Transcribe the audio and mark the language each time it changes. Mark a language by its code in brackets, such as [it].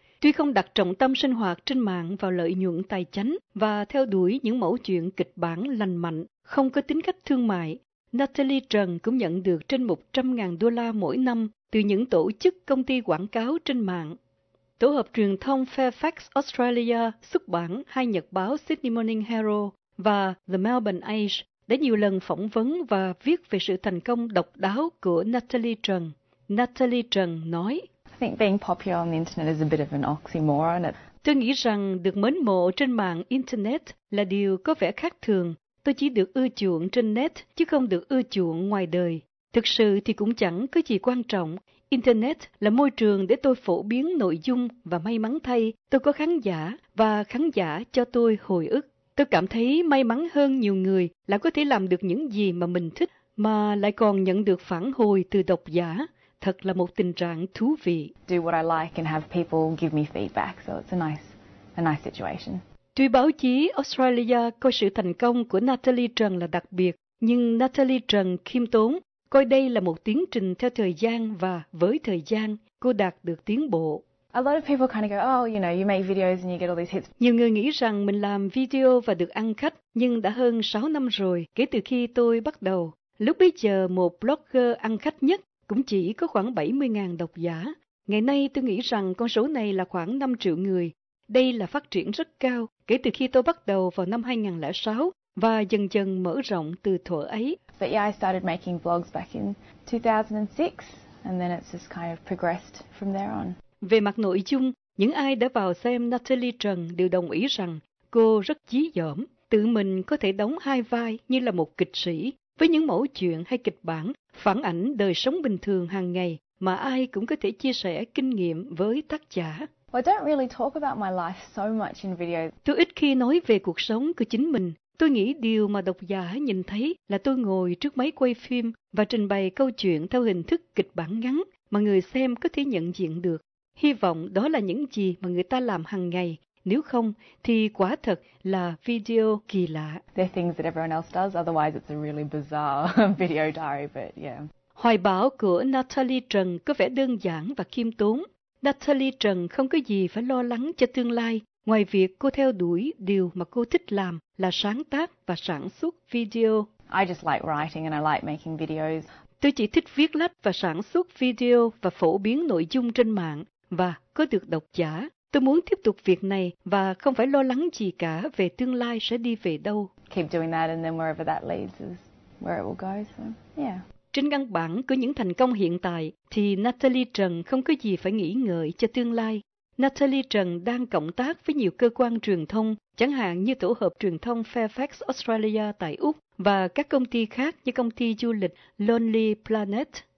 [vi] Tuy không đặt trọng tâm sinh hoạt trên mạng vào lợi nhuận tài chánh và theo đuổi những mẫu chuyện kịch bản lành mạnh, không có tính cách thương mại, Natalie Trần cũng nhận được trên 100.000 đô la mỗi năm từ những tổ chức công ty quảng cáo trên mạng. Tổ hợp truyền thông Fairfax Australia xuất bản hai nhật báo Sydney Morning Herald và The Melbourne Age đã nhiều lần phỏng vấn và viết về sự thành công độc đáo của Natalie Trần. Natalie Trần nói, [en] I think being popular on the internet is a bit of an oxymoron. [vi] Tôi nghĩ rằng được mến mộ trên mạng internet là điều có vẻ khác thường. Tôi chỉ được ưa chuộng trên net chứ không được ưa chuộng ngoài đời. Thực sự thì cũng chẳng có gì quan trọng. Internet là môi trường để tôi phổ biến nội dung và may mắn thay, tôi có khán giả và khán giả cho tôi hồi ức. Tôi cảm thấy may mắn hơn nhiều người là có thể làm được những gì mà mình thích mà lại còn nhận được phản hồi từ độc giả. Thật là một tình trạng thú vị. [en] Do what I like and have people give me feedback, so it's a nice situation. [vi] Tuy báo chí Australia coi sự thành công của Natalie Trần là đặc biệt, nhưng Natalie Trần khiêm tốn, coi đây là một tiến trình theo thời gian và với thời gian, cô đạt được tiến bộ. [en] A lot of people kind of go, oh, you know, you make videos and you get all these hits. [vi] Nhiều người nghĩ rằng mình làm video và được ăn khách, nhưng đã hơn 6 năm rồi kể từ khi tôi bắt đầu. Lúc bấy giờ một blogger ăn khách nhất cũng chỉ có khoảng 70.000 độc giả. Ngày nay tôi nghĩ rằng con số này là khoảng 5 triệu người. Đây là phát triển rất cao kể từ khi tôi bắt đầu vào năm 2006 và dần dần mở rộng từ thuở ấy. [en] But yeah, I started making vlogs back in 2006 and then it's just kind of progressed from there on. [vi] Về mặt nội dung, những ai đã vào xem Natalie Trần đều đồng ý rằng cô rất dí dỏm, tự mình có thể đóng hai vai như là một kịch sĩ với những mẫu chuyện hay kịch bản phản ảnh đời sống bình thường hàng ngày mà ai cũng có thể chia sẻ kinh nghiệm với tác giả. [en] I don't really talk about my life so much in videos. [vi] Tôi ít khi nói về cuộc sống của chính mình. Tôi nghĩ điều mà độc giả nhìn thấy là tôi ngồi trước máy quay phim và trình bày câu chuyện theo hình thức kịch bản ngắn mà người xem có thể nhận diện được. Hy vọng đó là những gì mà người ta làm hàng ngày. Nếu không, thì quả thật là video kỳ lạ. [en] They're things that everyone else does, otherwise it's a really bizarre video diary, but yeah. [vi] Hoài bão của Natalie Trần có vẻ đơn giản và khiêm tốn. Natalie Trần không có gì phải lo lắng cho tương lai, ngoài việc cô theo đuổi điều mà cô thích làm là sáng tác và sản xuất video. [en] I just like writing and I like making videos. [vi] Tôi chỉ thích viết lách và sản xuất video và phổ biến nội dung trên mạng và có được độc giả. Tôi muốn tiếp tục việc này và không phải lo lắng gì cả về tương lai sẽ đi về đâu. [en] Keep doing that and then wherever that leads is where it will go, so yeah. [vi] Trên căn bản của những thành công hiện tại thì Natalie Trần không có gì phải nghĩ ngợi cho tương lai. Natalie Trần đang cộng tác với nhiều cơ quan truyền thông, chẳng hạn như tổ hợp truyền thông Fairfax Australia tại Úc và các công ty khác như công ty du lịch Lonely Planet.